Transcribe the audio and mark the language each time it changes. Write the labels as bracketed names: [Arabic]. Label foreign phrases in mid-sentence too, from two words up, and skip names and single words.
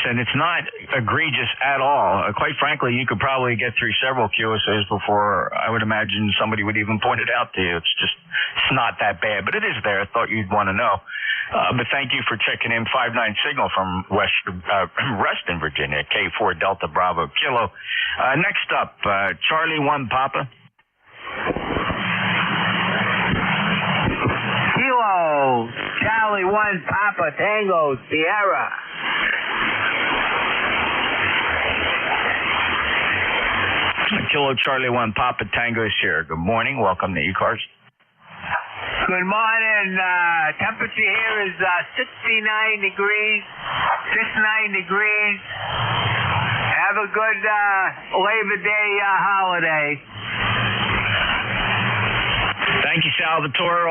[English] And it's not egregious at all. Quite frankly, you could probably get through several QSAs before I would imagine somebody would even point it out to you. It's not that bad, but it is there. I thought you'd want to know. But thank you for checking in. 5.9 signal from Reston, Virginia, K4 Delta Bravo Kilo. Next up, Charlie 1 Papa. Kilo Charlie 1 Papa Tango Sierra. Kilo Charlie 1 Papa Tango Sierra. Good morning. Welcome to ECARS. Good morning. Temperature here is 69 degrees. Have a good Labor Day holiday. Thank you, Salvatore.